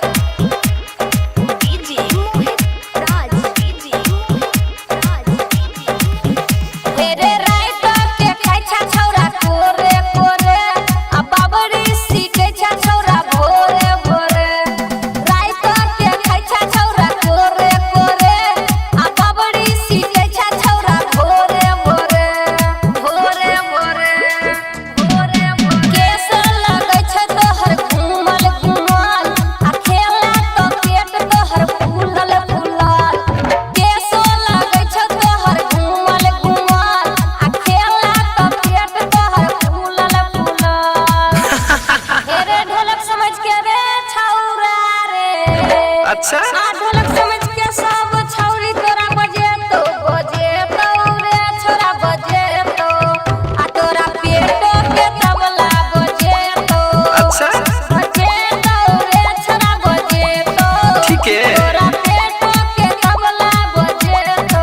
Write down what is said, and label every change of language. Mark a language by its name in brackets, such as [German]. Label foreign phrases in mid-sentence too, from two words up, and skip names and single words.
[Angika] डीजे राज हेरे राइत के खाइ छ छौरा कोरे कोरे। आ बाबरी सीटे छ छौरा भोरे भोरे। राइत के खाइ छ छौरा कोरे कोरे। आ बाबरी सीटे छ छौरा भोरे भोरे भोरे भोरे भोरे भोरे। केस लगै छ तोहर घूमल घूमल आ खेला तो पेट तोहर फूलल फूलल। केस लगै छ तोहर घूमल घूमल आ खेला तो पेट तोहर फूलल फूलल। हेरे ढोलक समझ के रे छौरा रे। अच्छा आ ढोलक समझ के सब छौरी तोरा बजेतो रे छोरा बजेतो। आ तोरा पेटो के तबला बजेतो। अच्छा बजेतो रे छोरा बजेतो। [Hindi] ठीक है [Angika] तोरा पेटो के तबला बजेतो।